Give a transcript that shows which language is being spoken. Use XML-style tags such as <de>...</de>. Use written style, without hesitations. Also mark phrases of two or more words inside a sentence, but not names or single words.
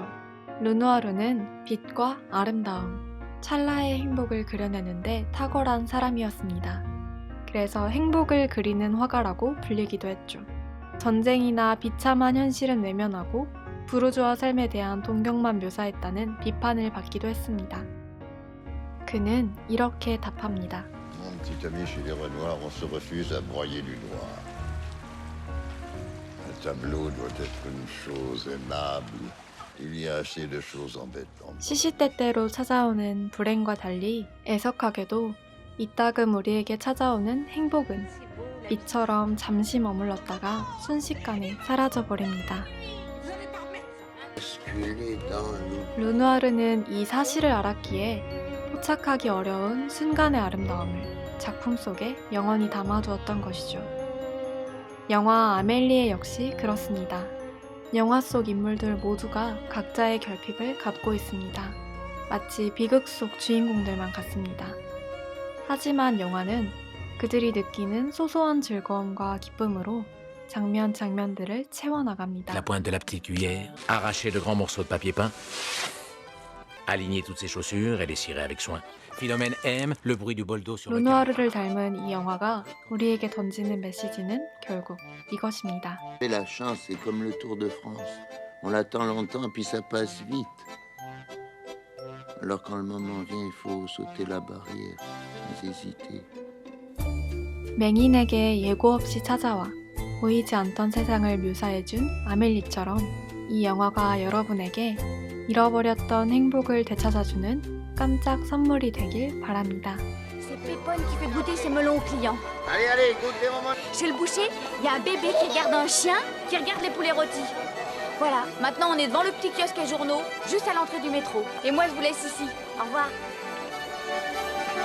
<ko>르누아르는 빛과 아름다움, 찰나의 행복을 그려내는데 탁월한 사람이었습니다. 그래서 행복을 그리는 화가라고 불리기도 했죠. 전쟁이나 비참한 현실은 외면하고 부르주아 삶에 대한 동경만 묘사했다는 비판을 받기도 했습니다. 그는 이렇게 답합니다.</ko> <fr>Mon petit ami, chez les Renoirs, on se refuse à broyer du noir. Un tableau doit être une chose aimable. Il y a assez de choses embêtantes.</fr> <ko>시시때때로 찾아오는 불행과 달리 애석하게도 이따금 우리에게 찾아오는 행복은 빛처럼 잠시 머물렀다가 순식간에 사라져버립니다.</ko> <fr>Basculer dans l'eau.</fr> <ko>르누아르는 이 사실을 알았기에 포착하기 어려운 순간의 아름다움을 작품 속에 영원히 담아두었던 것이죠. 영화 아멜리에 역시 그렇습니다. 영화 속 인물들 모두가 각자의 결핍을 갖고 있습니다. 마치 비극 속 주인공들만 같습니다. 하지만 영화는 그들이 느끼는 소소한 즐거움과 기쁨으로 장면 장면들을 채워나갑니다.</ko> <fr>La pointe de la petite cuillère, arracher de grands morceaux de papier peint, aligner toutes ses chaussures et les cirer avec soin. Philomène aime le bruit du bol d'eau sur le canapé.</fr> <ko>르누아르를 닮은 이 영화가 우리에게 던지는 메시지는 결국 이것입니다.</ko> <fr>La chance, c'est comme le Tour de France. On l'attend longtemps, puis ça passe vite. Alors quand le moment vient, il faut sauter la barrière, sans hésiter.</fr> <ko>맹인에게 예고 없이 찾아와 보이지 않던 세상을 묘사해준 아멜리처럼 이 영화가 여러분에게 잃어버렸던 행복을 되찾아주는 깜짝 선물이 되길 바랍니다.</ko> <fr>C'est Pépone qui fait goûter ses melons aux clients. Allez, allez, goûtez mon moment. Chez le boucher, il y a un bébé qui regarde un chien qui regarde les poulets rôtis. Voilà, maintenant on est devant le petit kiosque à journaux, juste à l'entrée du métro. Et moi je vous laisse ici. Au revoir.</fr>